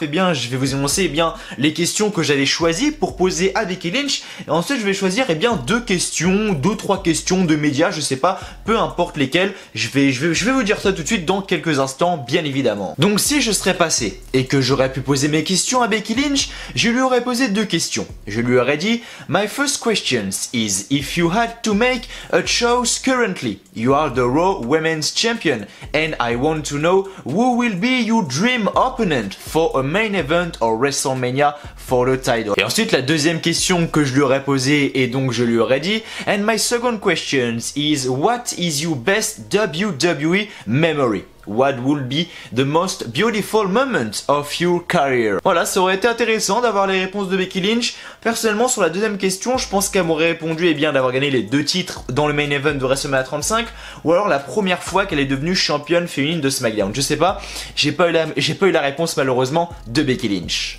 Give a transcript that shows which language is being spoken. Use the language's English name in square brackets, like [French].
[French] Je vais vous énoncer les questions que j'avais choisies pour poser à Becky Lynch, et ensuite je vais choisir deux, trois questions de médias, je sais pas, peu importe lesquelles. Je vais vous dire ça tout de suite dans quelques instants, bien évidemment. Donc si je serais passé et que j'aurais pu poser mes questions à Becky Lynch, je lui aurais posé deux questions. Je lui aurais dit: [English] My first question is, if you had to make a choice currently, you are the Raw Women's Champion, and I want to know who will be your dream opponent for a main event or WrestleMania for the title. [French] Et ensuite la deuxième question que je lui aurais posée, et donc je lui aurais dit: [English] And my second question is, what is your best WWE memory? What will be the most beautiful moment of your career? [French] Voilà, ça aurait été intéressant d'avoir les réponses de Becky Lynch. Personnellement, sur la deuxième question, je pense qu'elle m'aurait répondu d'avoir gagné les deux titres dans le main event de WrestleMania 35, ou alors la première fois qu'elle est devenue championne féminine de SmackDown. Je sais pas, j'ai pas eu la réponse malheureusement de Becky Lynch.